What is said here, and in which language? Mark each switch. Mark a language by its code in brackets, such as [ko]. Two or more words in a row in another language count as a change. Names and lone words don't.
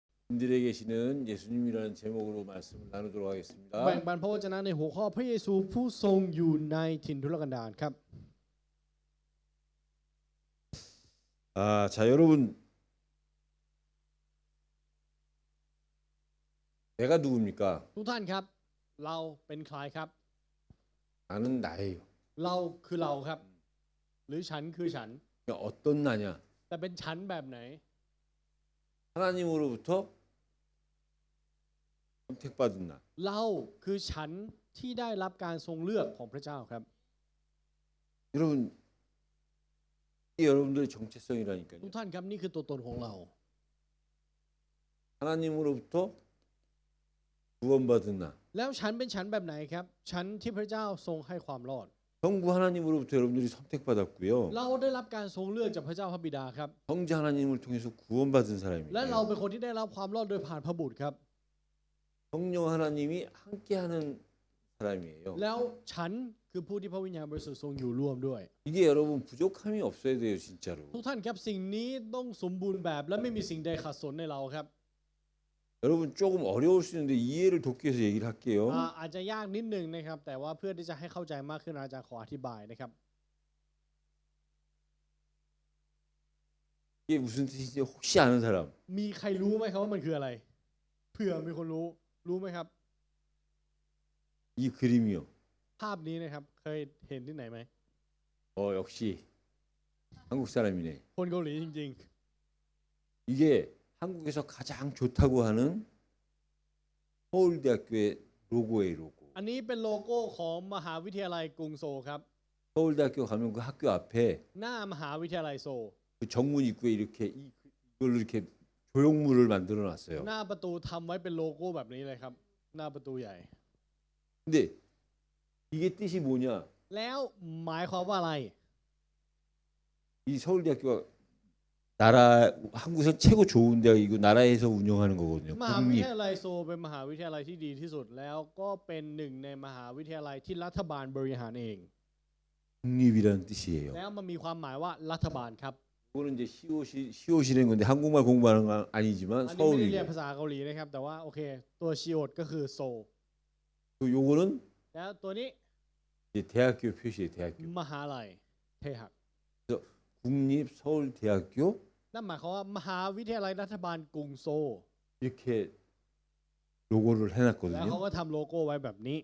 [ko] 인들에 계시는 예수님이라는 제목으로 말씀을 나누도록 [th] แบ่ง [ko] 하겠습니다. [th] ปันพระวจนะในหัวข้อพระเยซูผู้ทรงอยู่ในถิ่นทุรกันดารครับ [ko] 자, 여러분, 내가 누굽니까? [th] ทุกท่านครับเราเป็นใครครับ [ko] 나는 나예요. [th] เราคือเราครับ หรือฉันคือฉัน [ko] 그러니까 어떤 나냐? [th] แต่เป็นฉันแบบไหน [ko] 하나님으로부터 선택받은 나. [th] เราคือฉันที่ได้รับการทรงเลือกของพระเจ้าครับ [ko] 여러분, 이게 여러분들의 정체성이라니까요. [th] ทุกท่านครับนี่คือตัวตนของเรา [ko] 하나님으로부터 구원받은 나. [th] แล้วฉันเป็นฉันแบบไหนครับ ฉันที่พระเจ้าทรงให้ความรอด [ko] 성부 하나님으로부터 여러분들이 선택받았고요. [th] เราได้รับการทรงเลือกจากพระเจ้าพระบิดาครับ [ko] 성자 하나님을 통해서 구원받은 [th] และเรา [ko] 사람입니다. [th] เป็นคนที่ได้รับความรอดโดยผ่านพระบุตรครับ [ko] 성령 하나님이 함께하는 사람이에요. [th] แล้วฉันคือผู้ที่พระวิญญาณบริสุทธิ์ทรงอยู่ร่วมด้วย [ko] 이게 여러분 부족함이 없어야 돼요, 진짜로. [th] ทุกท่านครับสิ่งนี้ต้องสมบูรณ์แบบและไม่มีสิ่งใดขัดสนในเราครับ [ko] 여러분 조금 어려울 수 있는데 이해를 돕기 위해서 얘기를 할게요. [th] อาจจะยากนิดนึงนะครับแต่ว่าเพื่อที่จะให้เข้าใจมากขึ้นอาจารย์ขออธิบายนะครับ [ko] 이게 무슨 뜻인지 혹시 아는 사람? [th] มีใครรู้ไหมครับว่ามันคืออะไรเผื่อมีคนรู้ไหมครับ [ko] 이 그림이요. [th] ภาพนี้นะครับเคยเห็นที่ไหนไหม [ko] 역시 한국 사람이네. [th] คนเกาหลีจริง [ko] 이게 한국에서 가장 좋다고 하는 서울대학교의 로고예요, 로고. [th] ๆ อันนี้เป็นโลโก้ของมหาวิทยาลัยกรุงโซลครับ [ko] 서울대학교 가면 그 학교 앞에 [th] หน้ามหาวิทยาลัยโซล [ko] 그 정문 입구에 이렇게 이걸로 이렇게 조형물을 만들어 놨어요. [th] หน้าประตูทำไว้เป็นโลโก้แบบนี้เลยครับหน้าประตูใหญ่ [ko] 근데 이게 뜻이 뭐냐? [th] แล้วหมายความว่าอะไร [ko] 이 서울대학교가 나라 한국에서 최고 좋은 대학이고 나라에서 운영하는 거거든요. [th] มหาวิ [ko] 국립. [th] ทยาลัยโซลเป็นมหาวิทยาลัยที่ดีที่สุดแล้วก็เป็นหนึ่งในมหาวิทยาลัยที่รัฐบาลบริหารเอง [ko] 국립이라는 뜻이에요. [th] แล้วมันมีความหมายว่ารัฐบาลครับ [ko] 이거는 이제 시옷이라는 건데 한국말 공부하는 건 아니지만 [th] อันนี้ไม่ได้เรียน [ko] 서울이고 [th] ภาษาเกาหลีนะครับแต่ว่าโอเคตัวชิโอดก็คือโซล [ko] 또 요거는 [th] แล้วตัวนี้ [ko] 이제 대학교 표시예요. 대학교. [th] มหาลัยเทหัก [ko] 국립 서울대학교 [th] นั่นหมายความว่ามหาวิทยาลัยรัฐบาลกรุงโซล [ko] 이렇게 로고를 [th] แล้ว [ko] 해놨거든요. [th] เขาก็ทำโลโก้ไว้แบบนี้